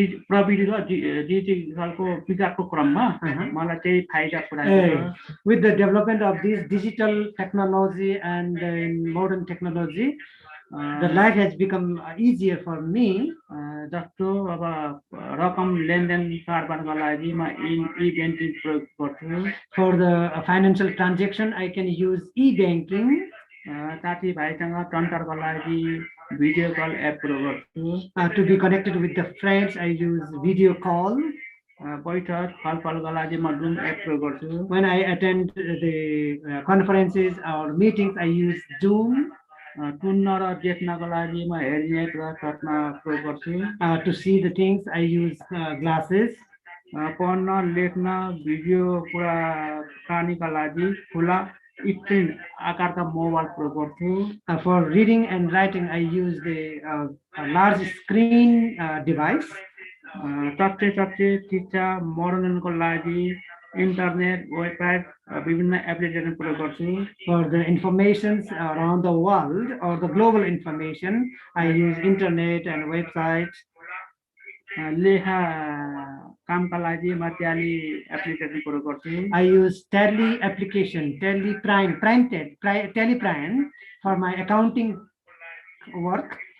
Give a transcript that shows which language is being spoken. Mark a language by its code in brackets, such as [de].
[ne] प्रविधि र डिजिटलको विकासको क्रममा मलाई चाहिँ फाइदा पुर्याएको छ [en] With the development of this digital technology and modern technology, the life has become easier for me. [ne] जस्तो अब रकम लेनदेन कारोबारको लागि म ई-बैंकिङ प्रयोग गर्छु [en] For the financial transaction, I can use e-banking. [ne] साथीभाइसँग सञ्चारको लागि भिडियो कल एप प्रयोग गर्छु [en] To be connected with the friends, I use video call. [ne] बैठक छलफलको लागि म जुम एप प्रयोग गर्छु [en] When I attend the conferences or meetings, I use Zoom. [ne] सुन्न र देख्नको लागि म हेडसेट र चस्मा प्रयोग गर्छु [en] To see the things, I use glasses. [ne] पढ्न लेख्न भिडियो कुराकानीका लागि खुला स्क्रिन आकारका मोबाइल प्रयोग गर्छु [en] For reading and writing, I use the large screen device. [ne] सच्चै शिक्षा मनोरञ्जनको लागि इन्टरनेट वेबसाइट विभिन्न एप्लिकेसन प्रयोग गर्छु [en] For the informations around the world or the global information, I use internet and websites. [ne] लेखा कामका लागि म ट्याली एप्लिकेसन प्रयोग गर्छु [en] I use Tally application, Tally Prime, Tally Prime for my accounting work.